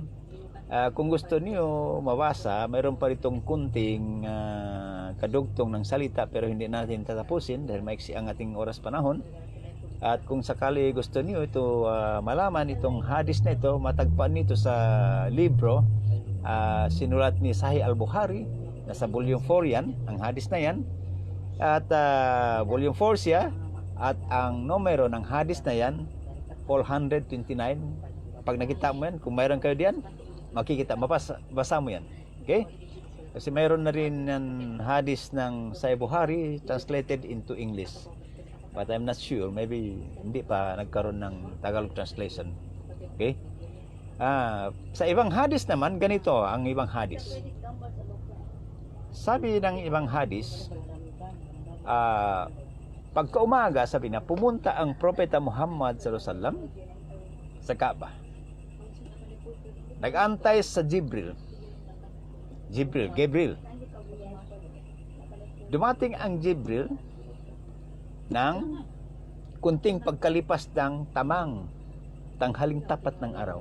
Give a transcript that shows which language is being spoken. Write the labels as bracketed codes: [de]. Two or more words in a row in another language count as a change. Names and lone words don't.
[tl] Kung gusto niyo mabasa, mayroon pa ritong kunting kadugtong ng salita pero hindi natin tatapusin dahil maiksi ang ating oras panahon. At kung sakali gusto niyo ito malaman, itong hadis na ito, matagpuan nito sa libro sinulat ni Sahih al-Bukhari, nasa volume 4 yan, ang hadis na yan. At volume 4 siya, at ang numero ng hadis na yan 429. Pag nakita mo yan, kung mayroon kayo diyan, makikita, basa mo yan. Okay? Kasi mayroon na rin ng hadis ng Sahih Bukhari [en] translated into English. But I'm not sure, maybe [tl] hindi pa nagkaroon ng Tagalog translation. Okay? Sa ibang hadis naman, ganito ang ibang hadis. Sabi ng ibang hadis, pagkaumaga, sabi na, pumunta ang Propeta Muhammad [ar] صلى الله عليه وسلم [tl] sa Kaaba. Nag-antay sa Gabriel. Dumating ang Gabriel ng kunting pagkalipas ng tanghaling tapat ng araw.